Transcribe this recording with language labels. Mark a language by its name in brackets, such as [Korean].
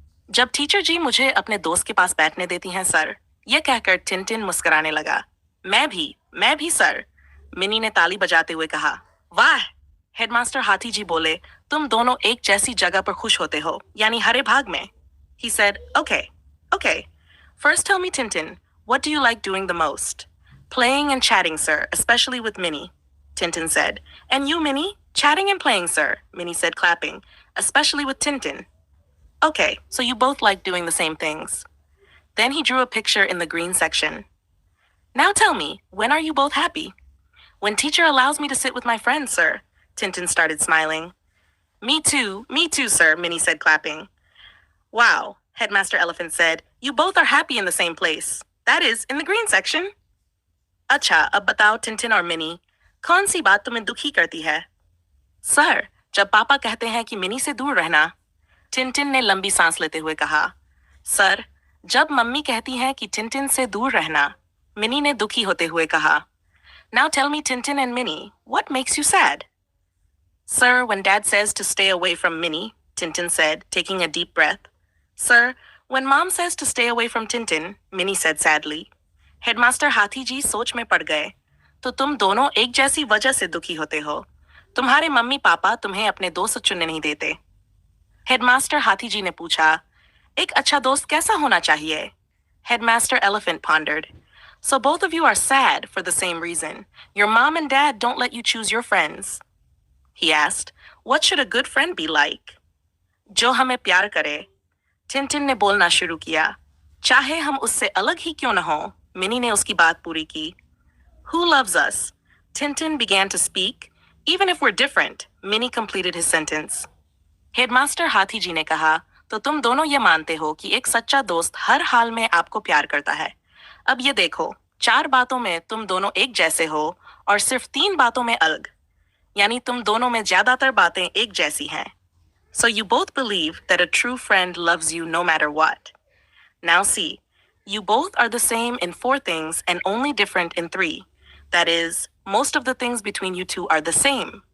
[Hindi] जब टीचर जी मुझे अपने दोस्त के पास बैठने देती हैं सर, यह कहकर टिंटिन मुस्कुराने लगा। मैं भी सर, मिनी ने ताली बजाते हुए कहा। वाह, हेडमास्टर हाथी जी बोले, तुम दोनों एक जैसी जगह पर खुश होते हो, यानी हरे भाग में। [English] He said, okay. First tell me, Tintin, what do you like doing the most? Playing and chatting, sir, especially with Minnie, Tintin said. And you, Minnie? Chatting and playing, sir, Minnie said, clapping, especially with Tintin. Okay, so you both like doing the same things. Then he drew a picture in the green section. Now tell me, when are you both happy? When teacher allows me to sit with my friends, sir, Tintin started smiling. Me too, sir, Minnie said, clapping. Wow, Headmaster Elephant said, you both are happy in the same place. That is, in the green section. [Hindi] अच्छा, अब बताओ Tintin और mini, कौन सी बात तुम्हें दुखी करती है? सर, जब पापा कहते हैं कि मिनी से दूर रहना, टिंटिन ने लंबी सांस लेते हुए कहा। सर, जब मम्मी कहती हैं कि टिंटिन से दूर रहना, मिनी ने दुखी होते हुए कहा। [English] Now tell me, Tintin and Minnie, what makes you sad? Sir, when Dad says to stay away from Minnie, Tintin said, taking a deep breath. Sir, when Mom says to stay away from Tintin, Minnie said sadly. [Hindi] Headmaster हाथी जी सोच में पड़ गए। तो तुम दोनों एक जैसी वजह से दुखी होते हो। तुम्हारे मम्मी पापा तुम्हें अपने दोस्त चुनने नहीं देते। हेडमास्टर हाथी जी ने पूछा, एक अच्छा दोस्त कैसा होना चाहिए? [English] Headmaster Elephant pondered. So both of you are sad for the same reason. Your mom and dad don't let you choose your friends. He asked, what should a good friend be like? [Hindi] जो हमें प्यार करे, Tintin ने बोलना शुरू किया। चाहे हम उससे अलग ही क्यों न हो, मिनी ने उसकी बात पूरी की। [English] Who loves us? Tintin began to speak. Even if we're different, Minnie completed his sentence. [Hindi] Headmaster हाथी जी ने कहा, तो तुम दोनों ये मानते हो कि एक सच्चा दोस्त हर हाल में आपको प्यार करता है। अब ये देखो, 4 बातों में तुम दोनों एक जैसे हो और सिर्फ 3 बातों में अलग, यानी तुम दोनों में ज्यादातर बातें एक जैसी हैं। [English] So you both believe that a true friend loves you no matter what. Now see, you both are the same in 4 things and only different in 3. That is, most of the things between you two are the same.